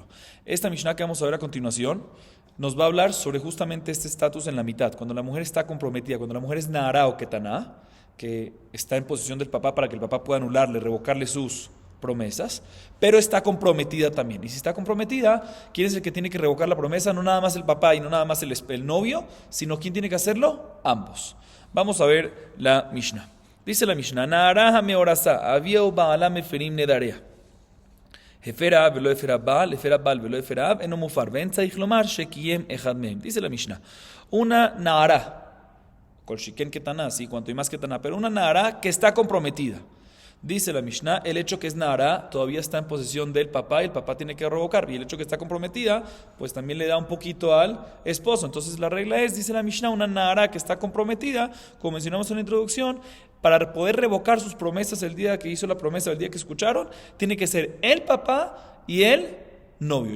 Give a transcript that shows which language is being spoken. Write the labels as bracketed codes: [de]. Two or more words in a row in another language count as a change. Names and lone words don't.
[es] Esta Mishnah que vamos a ver a continuación nos va a hablar sobre justamente este estatus en la mitad, cuando la mujer está comprometida, cuando la mujer es Nahara o Ketaná, que está en posesión del papá para que el papá pueda anularle, revocarle sus promesas, pero está comprometida también. Y si está comprometida, ¿quién es el que tiene que revocar la promesa? No nada más el papá y no nada más el novio, sino ¿quién tiene que hacerlo? Ambos. Vamos a ver la Mishnah. Dice la Mishnah, [he] נערה המאורסה אביה ובעלה מפירין נדריה. הפר האב ולא הפר הבעל הפר הבעל ולא הפר האב אינו מופר ואין צריך לומר שקיים אחד מהם. [es] Dice la Mishnah, una Nahara, [he] כל שכן קטנה, [es] sí, cuanto y más ketaná, pero una Nahara que está comprometida. Dice la Mishnah, el hecho que es Nahara todavía está en posesión del papá y el papá tiene que revocar. Y el hecho que está comprometida, pues también le da un poquito al esposo. Entonces la regla es, dice la Mishnah, una Nahara que está comprometida, como mencionamos en la introducción, para poder revocar sus promesas el día que hizo la promesa, el día que escucharon, tiene que ser el papá y el novio.